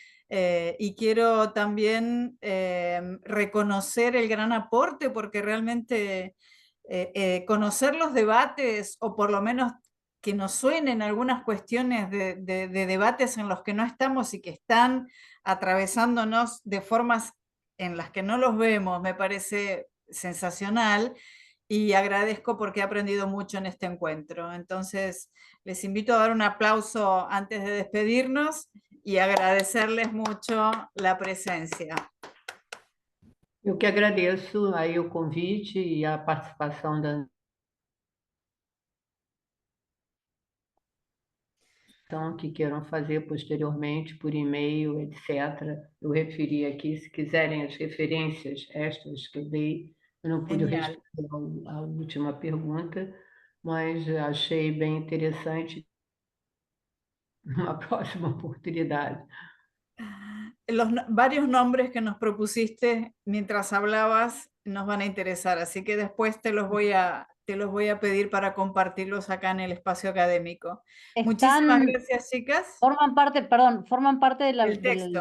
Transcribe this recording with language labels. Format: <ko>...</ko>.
<es>Y quiero también reconocer el gran aporte, porque realmente conocer los debates, o por lo menos que nos suenen algunas cuestiones de debates en los que no estamos y que están atravesándonos de formas en las que no los vemos, me parece sensacional, y agradezco porque he aprendido mucho en este encuentro. Entonces, les invito a dar un aplauso antes de despedirnos y agradecerles mucho la presencia.</es> <pt>Eu que agradeço aí o convite e a participação da que queiram fazer posteriormente por e-mail, etc. Eu referi aqui, se quiserem as referências extras que eu dei, eu não pude</pt> <es>Genial.</es> <pt>responder a última pergunta, mas achei bem interessante uma próxima oportunidade.</pt> <es>Varios nombres que nos propusiste mientras hablabas nos van a interesar, así que después te los voy a pedir para compartirlos acá en el espacio académico. Muchísimas gracias, chicas. Forman parte, perdón, forman parte El del texto</es>